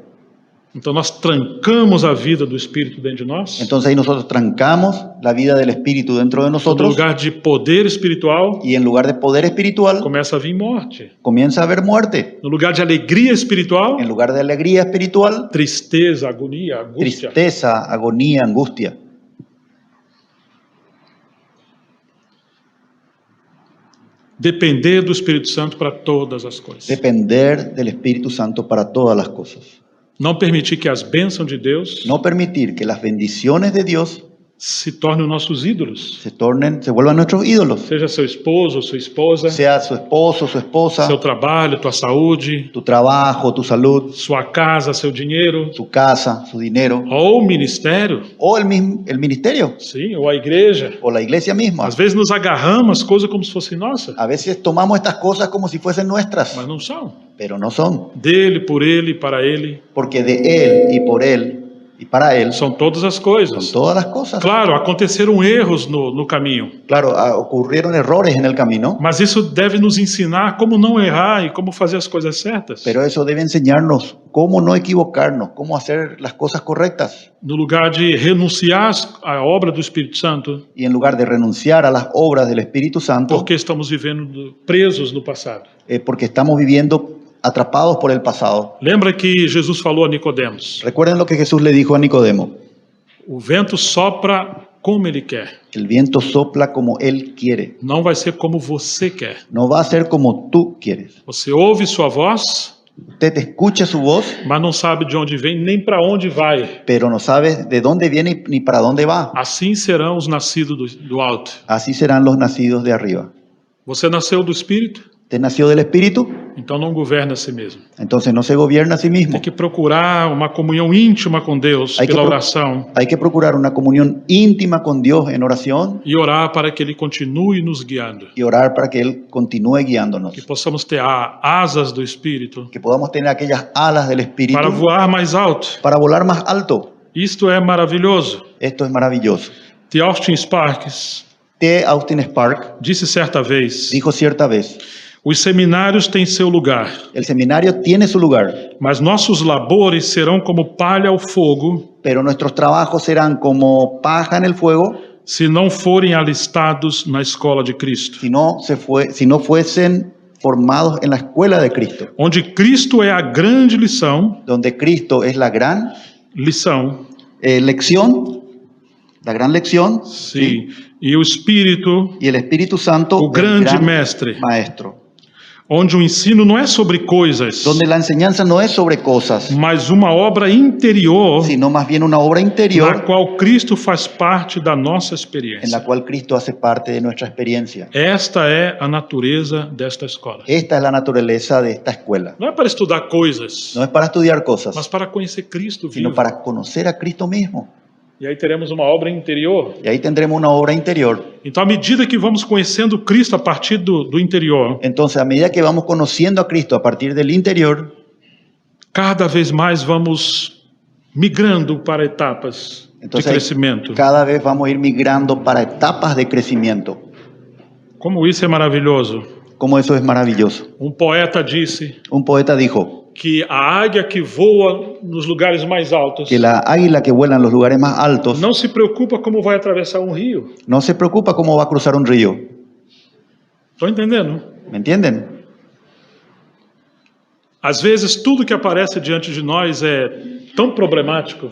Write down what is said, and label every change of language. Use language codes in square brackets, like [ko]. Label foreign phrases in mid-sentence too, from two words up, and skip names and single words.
[pt] Então nós trancamos a vida do Espírito dentro de nós. [es] Entonces ahí nosotros trancamos la vida del Espíritu dentro de [pt] No [es] nosotros [pt] lugar de poder espiritual, [es] y en lugar de poder espiritual [pt] começa a vir morte. [es] comienza a haber muerte. [pt] No lugar de alegria espiritual, [es] En lugar de alegría espiritual, [pt] tristeza, agonia, angústia. [es] tristeza, agonía, angustia. [pt] Depender do Espírito Santo para todas as coisas. [es] Depender del Espíritu Santo para todas las cosas. [pt] Não permitir que as bênçãos de Deus [es] No permitir que las bendiciones de Dios [pt] se tornem nossos ídolos. [es] se vuelvan nuestros ídolos. [pt] Seja seu esposo ou sua esposa, [es] Sea su esposo, su esposa, [pt] seu trabalho, tua saúde, [es] tu trabajo, tu salud, [pt] sua casa, seu dinheiro, [es] tu casa, su dinero, [pt] ou o ministério, [es] o el ministerio, [pt] sim, ou a igreja. [es] o la iglesia misma. [pt] Às vezes nos agarramos às coisas como se fossem nossas, [es] A veces tomamos estas cosas como si fuesen nuestras, [pt] mas não são. [es] pero no son, [pt] Dele, por ele, para ele, [es] porque de Él y por Él y para Él [pt] são todas as [es] son [pt] coisas. [es] todas las cosas. [pt] Claro, aconteceram erros no caminho, [es] Claro, ocurrieron errores en el camino, [pt] mas isso deve nos ensinar como não errar e como fazer as coisas certas. [es] pero eso debe enseñarnos cómo no equivocarnos, cómo hacer las cosas correctas. [pt] No lugar de renunciar à obra do Espírito Santo, [es] Y en lugar de renunciar a las obras del Espíritu Santo, [pt] porque estamos vivendo presos no passado. [es] porque estamos viviendo atrapados por el pasado. [pt] Lembra que Jesus falou a Nicodemos: [es] Recuerden lo que Jesús le dijo a Nicodemo: [pt] o vento sopra como ele quer, [es] el viento sopla como Él quiere, [pt] não vai ser como você quer. [es] no va a ser como tú quieres. [pt] Você ouve sua voz, [es] Usted escucha su voz, [pt] mas não sabe de onde vem nem para onde vai. [es] pero no sabe de dónde viene ni para dónde va. [pt] Assim serão os nascidos do alto. [es] Así serán los nacidos de arriba. [pt] Você nasceu do Espírito, [es] Usted nació del Espíritu, [pt] então não governa a si mesmo. [es] entonces no se gobierna a sí mismo. [pt] Tem que procurar uma comunhão íntima com Deus [es] Hay que [pt] pela pro- oração [es] Hay que procurar una comunión íntima con Dios en oración [pt] e orar para que Ele continue nos guiando. [es] y orar para que Él continúe guiándonos. [pt] Que possamos ter asas do Espírito [es] Que podamos tener aquellas alas del Espíritu [pt] para voar mais alto. [es] para volar más alto. [pt] Isto é maravilhoso. [es] Esto es maravilloso. [pt] T. Austin Sparks [es] T. Austin Spark [pt] disse certa vez: [es] dijo cierta vez: [pt] os seminários têm seu lugar, [es] el seminario tiene su lugar, [pt] mas nossos labores serão como palha ao fogo [es] pero nuestros trabajos serán como paja en el fuego [pt] se não forem alistados na escola de Cristo, [es] si no fuesen formados en la escuela de Cristo, [pt] onde Cristo é a grande lição, [es] donde Cristo es la gran lección, la gran lección, [pt] sim, e o Espírito, [es] y el Espíritu Santo, [pt] o [es] el [pt] grande [es] gran [pt] mestre, [es] maestro, [pt] onde o ensino não é sobre coisas, [es] donde la enseñanza no es sobre cosas, [pt] mas uma obra interior [es] sino más bien una obra [pt] na [es] interior [pt] qual Cristo faz parte da nossa [es] en la [pt] experiência. [es] cual Cristo hace parte de nuestra experiencia. [pt] Esta é a natureza desta escola. [es] Esta es la naturaleza de esta escuela. [pt] Não é para estudar coisas, [es] No es para estudiar cosas, [pt] mas para conhecer Cristo [es] sino [pt] vivo. [es] para conocer a Cristo mismo. [pt] E aí teremos uma obra interior. [es] Y ahí tendremos una obra interior. [pt] Então, à medida que vamos conhecendo Cristo a partir do interior, [es] Entonces, a medida que vamos conociendo a Cristo a partir del interior, [pt] cada vez mais vamos migrando para etapas de [es] entonces [pt] crescimento. [es] cada vez vamos a ir migrando para etapas de crecimiento. [pt] Como isso é maravilhoso. [es] Como eso es maravilloso. [pt] Um poeta disse [es] Un poeta dijo [pt] que a águia que voa nos lugares mais altos [es] que la águila que vuela en los lugares más altos [pt] não se preocupa como vai atravessar um rio. [es] no se preocupa cómo va a cruzar un río. [pt] Estão entendendo? [es] ¿Me entienden? [pt] Às vezes, tudo que aparece diante de nós é tão problemático